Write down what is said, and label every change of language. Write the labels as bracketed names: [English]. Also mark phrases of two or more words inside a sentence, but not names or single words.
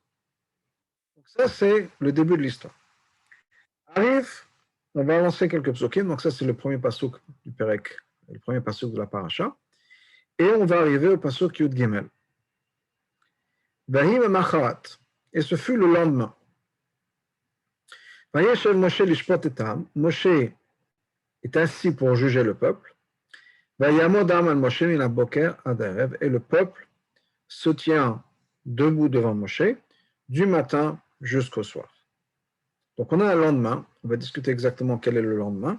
[French] Donc ça, c'est le début de l'histoire. Arrive, on va lancer quelques psukim, donc ça, c'est le premier pasuk du Perek, le premier pasuk de la paracha, et on va arriver au pasuk Yud Gimel. Vahim et Macharat, et ce fut le lendemain. [Hebrew] וישב משה לשפט אתם, [French] Moshe est assis pour juger le peuple. Et le peuple se tient debout devant Moshe du matin jusqu'au soir. Donc on a un lendemain, on va discuter exactement quel est le lendemain.